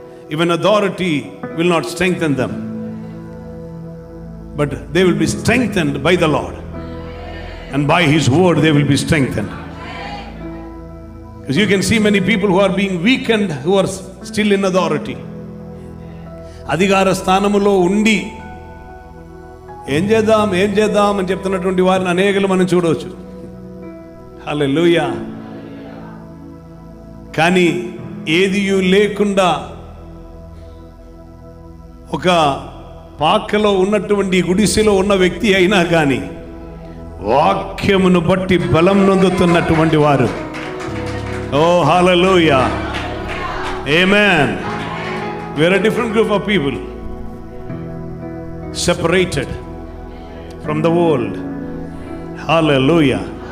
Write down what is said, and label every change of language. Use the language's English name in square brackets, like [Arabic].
[English] Even authority will not strengthen them. But they will be strengthened by the Lord. And by His word they will be strengthened. Because you can see many people who are being weakened, who are still in authority. [Telugu] అధికార స్థానములో ఉండి ఏం చేద్దాం అని చెప్తున్నటువంటి వారిని అనేకలు మనం చూడవచ్చు. హల్లెలూయా. కానీ ఏది లేకుండా ఒక పాకలో ఉన్నటువంటి గుడిసెలో ఉన్న వ్యక్తి అయినా కానీ వాక్యమును బట్టి బలం నొందుతున్నటువంటి వారు. ఓ హల్లెలూయా, ఆమేన్. [English] We are a different group of people, separated from the world. Hallelujah.